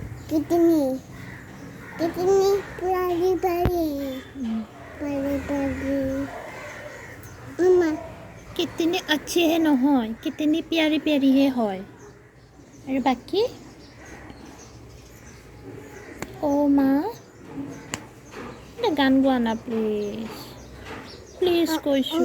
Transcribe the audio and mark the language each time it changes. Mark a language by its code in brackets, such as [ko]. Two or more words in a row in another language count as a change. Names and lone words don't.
[hi] कितनी कितनी प्यारी प्यारी प्यारी प्यारी मम्मा कितने अच्छे है [as] নহয় [hi] कितनी प्यारी प्यारी है [as] হয় আৰু বাকি ও মা এটা গান গোৱা না [en] please please [as] কৈছো